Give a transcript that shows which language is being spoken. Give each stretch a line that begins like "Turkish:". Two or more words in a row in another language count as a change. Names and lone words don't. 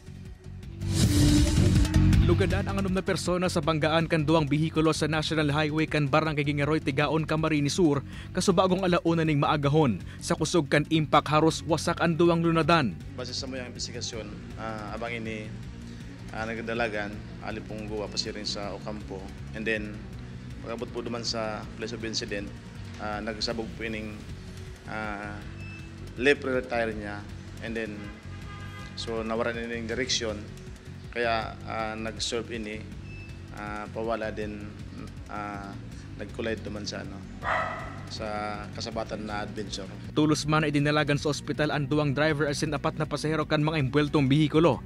Bikol: Lugadan ang 6 na persona sa banggaan kan 2 bihikulo sa National Highway kan Barangay Gingaroy, Tigaon, Camarines Sur, kasubagong alauna ning maagahon. Sa kusog kan impact haros wasak ang 2 lunadan. Base sa mayang investigasyon, abang ini nagdalagan, alipong guwa pa siya rin sa Ocampo. And then, pagabot po duman sa
English: place of incident,
Bikol: nagsabog po ining left rear tire niya. And then, so nawaran ining direksyon. Kaya nag-serve ini, pawala din, nag-collide naman sa sa kasabatan na adventure. Tulos man ay dinalagan sa ospital ang duwang driver asin 4 na pasahero kan mga imbweltong bihikulo.